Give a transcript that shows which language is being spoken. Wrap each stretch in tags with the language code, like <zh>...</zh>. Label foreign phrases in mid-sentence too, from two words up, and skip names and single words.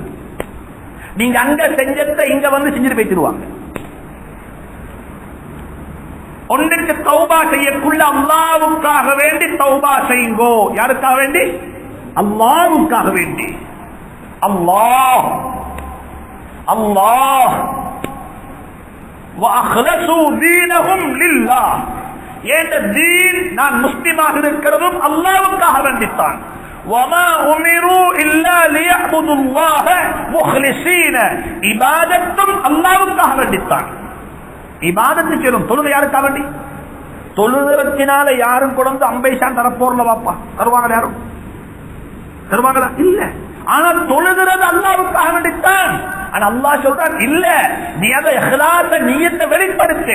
<ta>நீங்க அங்க செஞ்சதை இங்க செஞ்சுட்டு போயிடுவாங்க. ஒன்றுக்கு தௌபா செய்யக்குள்ள அல்லாஹ்வுக்காக வேண்டி தௌபா செய்யுங்கோ. யாருக்காக வேண்டி? அல்லாஹ்வுக்காக வேண்டி.</ta> <ar>அல்லாஹ் அல்லாஹ் وَأَخْلَصُوا دِينَهُمْ لِلَّهِ.</ar> <ta>ஏண்ட தீன் நான் முஸ்லிமாக இருக்கிறதும் அல்லாஹ்வுக்காக வேண்டித்தான்.</ta> <ar>وَمَا أُمِرُوا إِلَّا لِيَعْبُدُوا اللَّهَ مُخْلِصِينَ.</ar> <ta>இபாதத்தும் அல்லாஹ்வுக்காக வேண்டித்தான். இபாதத்து செய்யணும். தொழுகை யாருக்காக வேண்டி? தொழுகிறதுனால யாரும் கொண்டு 50 தரப்போர்ல வாப்பா தருவாங்க? யாரும் தருவாங்களா? இல்ல. ஆனா தொழுகிறது அல்லாஹ்வுக்காக வேண்டித்தான். ஆனா அல்லாஹ் சொல்றான் இல்ல, நீ அதை இஹ்லாஸ நியத்தை வெளிப்படுத்து.</ta>